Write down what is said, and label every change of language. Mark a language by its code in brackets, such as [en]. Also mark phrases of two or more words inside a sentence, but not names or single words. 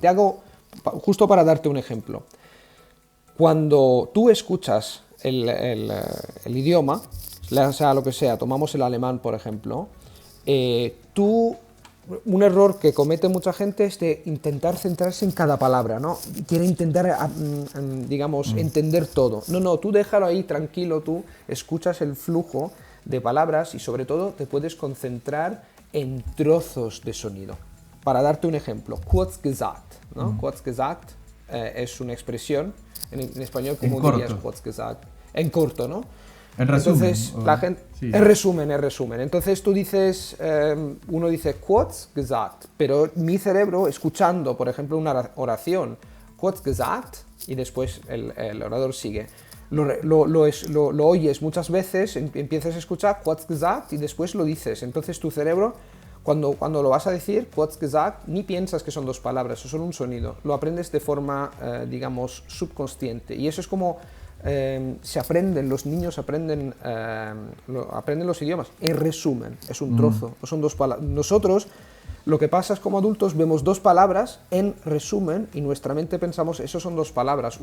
[es] Justo para darte un ejemplo, cuando tú escuchas el idioma, sea lo que sea, tomamos el alemán por ejemplo, un error que comete mucha gente es de intentar centrarse en cada palabra, ¿no? Quiere intentar, digamos, entender todo. No, tú déjalo ahí tranquilo, tú escuchas el flujo de palabras y sobre todo te puedes concentrar en trozos de sonido. Para darte un ejemplo, [de] kurz gesagt, [es] ¿no? [de] Kurz gesagt [es] es una expresión, en español, ¿cómo dirías [de] kurz gesagt? [es] En corto, ¿no? En resumen. Entonces, la gente, sí. En resumen. Entonces tú dices, uno dice [de] kurz gesagt, [es] pero mi cerebro, escuchando, por ejemplo, una oración, [de] kurz gesagt, [es] y después el orador sigue, lo oyes muchas veces, empiezas a escuchar [de] kurz gesagt [es] y después lo dices. Entonces tu cerebro, cuando lo vas a decir, [de] kurz gesagt, [es] ni piensas que son dos palabras, o son un sonido. Lo aprendes de forma, digamos, subconsciente. Y eso es como se aprenden, los niños aprenden los idiomas. En resumen, es un trozo, no son dos palabras. Nosotros, lo que pasa es como adultos vemos dos palabras en resumen y nuestra mente pensamos, eso son dos palabras.